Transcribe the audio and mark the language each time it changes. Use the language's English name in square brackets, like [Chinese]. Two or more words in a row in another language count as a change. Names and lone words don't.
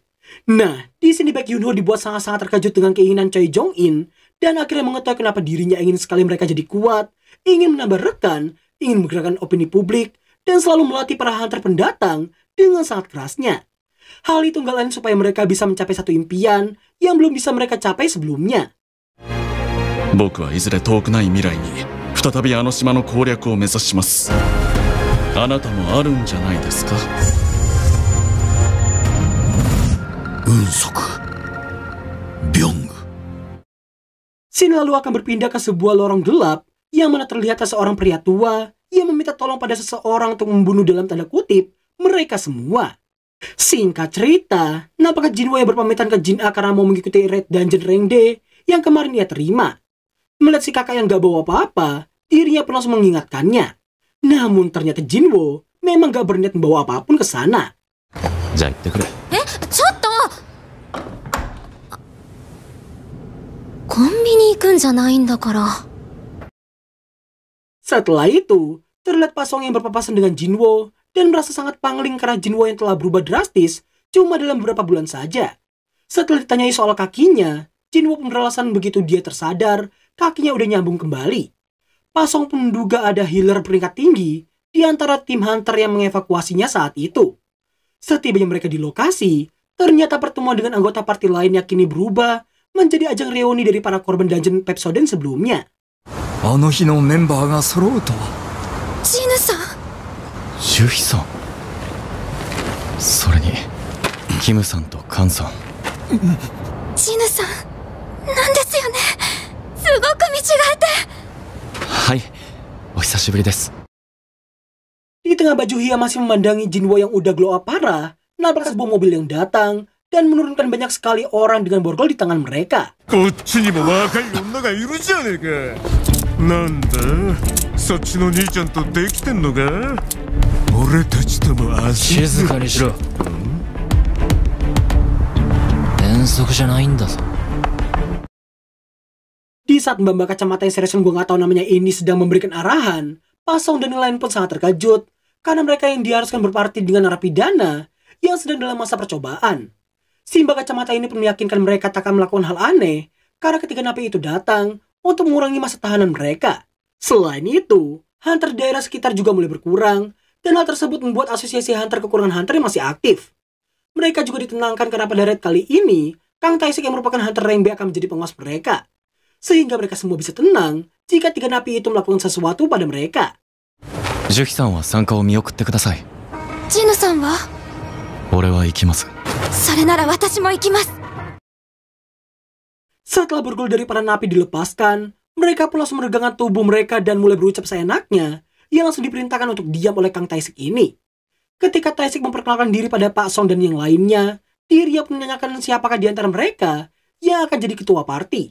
[Indonesian] Nah, di sini Baek Yoon-ho dibuat sangat-sangat terkejut dengan keinginan Choi Jong-in dan akhirnya mengetahui kenapa dirinya ingin sekali mereka jadi kuat, ingin menambah rekan, ingin menggerakkan opini publik, dan selalu melatih para hunter pendatang dengan sangat kerasnya. Hal itu nggak lain supaya mereka bisa mencapai satu impian yang belum bisa mereka capai sebelumnya. [Japanese] 僕はいずれ遠くない未来に再びあの島の攻略を目指します。あなたもあるんじゃないですか。運足ビョング。 [Indonesian] Scene lalu akan berpindah ke sebuah lorong gelap yang mana terlihat seorang pria tua yang meminta tolong pada seseorang untuk membunuh dalam tanda kutip mereka semua. Singkat cerita, nampaknya Jinwoo yang berpamitan ke Jin A karena mau mengikuti [English] Red Dungeon Rank D [Indonesian] yang kemarin ia terima. Melihat si kakak yang gak bawa apa-apa, dirinya pun langsung mengingatkannya. Namun ternyata Jinwoo memang gak berniat membawa apapun ke sana. [Japanese] じゃあ行ってくれ。ちょっとコンビニ行くんじゃないんだから。 [Indonesian] Setelah itu, terlihat Pak Song yang berpapasan dengan Jinwoo dan merasa sangat pangling karena Jinwoo yang telah berubah drastis cuma dalam beberapa bulan saja. Setelah ditanyai soal kakinya, Jinwoo pun beralasan begitu dia tersadar, kakinya udah nyambung kembali. Pak Song pun menduga ada healer peringkat tinggi di antara tim hunter yang mengevakuasinya saat itu. Setibanya mereka di lokasi, ternyata pertemuan dengan anggota party lainnya kini berubah menjadi ajang reuni dari para korban dungeon Pepsoden sebelumnya. [Japanese] あの日のメンバーが揃うとは。ジヌさん。ユヒさん。それにキムさんとカンさん。ジヌさん、なんですよね。すごく見違えて。はい、お久しぶりです。 [Indonesian] Di tengah baju Hia masih memandangi Jinwoo yang udah [English] glow up [Indonesian] parah, nabrak sebuah mobil yang datang dan menurunkan banyak sekali orang dengan borgol di tangan mereka. [Japanese] こっちにも若い女がいるじゃねえか。なんだ、そっちの兄ちゃんとできてんのか。俺たちとも足。静かにしろ。遠足じゃないんだぞ。 [Indonesian] Di saat mbak-mbak kacamata yang serius gue gak tahu namanya ini sedang memberikan arahan, Pak Song dan yang lain pun sangat terkejut karena mereka yang diharuskan berparti dengan narapidana yang sedang dalam masa percobaan. Si mbak kacamata ini pun meyakinkan mereka tak akan melakukan hal aneh karena ketika napi itu datang untuk mengurangi masa tahanan mereka. Selain itu, hunter daerah sekitar juga mulai berkurang dan hal tersebut membuat asosiasi hunter kekurangan hunter yang masih aktif. Mereka juga ditenangkan karena pada raid kali ini, Kang Taisik yang merupakan hunter rank B akan menjadi pengawas mereka. Sehingga mereka semua bisa tenang jika tiga napi itu melakukan sesuatu pada mereka. [Japanese] ジュヒさんは参加を見送ってください。ジヌさんは？俺は行きます。それなら私も行きます。 [Indonesian] Setelah bergol dari para napi dilepaskan, mereka pun langsung meregangkan tubuh mereka dan mulai berucap seenaknya yang langsung diperintahkan untuk diam oleh Kang Taisik ini. Ketika Taisik memperkenalkan diri pada Pak Song dan yang lainnya, Diria pun menanyakan siapakah di antara mereka yang akan jadi ketua party.